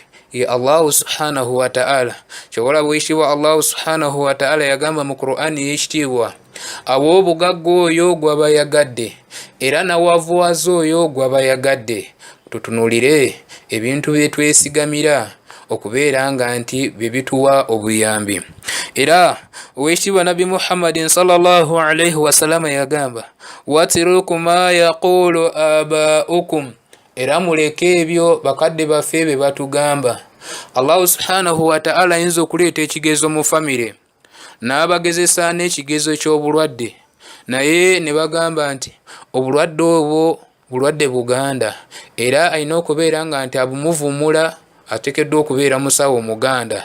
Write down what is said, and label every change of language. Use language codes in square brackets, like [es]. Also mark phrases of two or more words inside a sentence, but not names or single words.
[lg] Ye [ar] الله سبحانه وتعالى. [lg] Kyobola bwekitiibwa [ar] الله سبحانه وتعالى [lg] yagamba mu Qur'ani y'ekitiibwa, aw'obugagga oyo gwabayagadde era nawavuwaza oyo gwabayagadde. Tutunulire ebintu bye twesigamira okubeera nga nti bye bituwa obuyambi. Era oweekitiibwa Nabi Muhammadin [ar] صلى الله عليه وسلم [lg] yagamba, [ar] واتركوا ما يقول آباؤكم, [lg] era muleke ebyo bakadde baffe be batugamba. [ar] الله سبحانه وتعالى [lg] ayinza okuleeta ekigezo mu famire n'abagezesa n'ekigezo ky'obulwadde, naye ne bagamba nti obulwadde obwo bulwadde buganda, era alina okubeera nga nti abumuvumula ateekeddwa okubeera musawo muganda.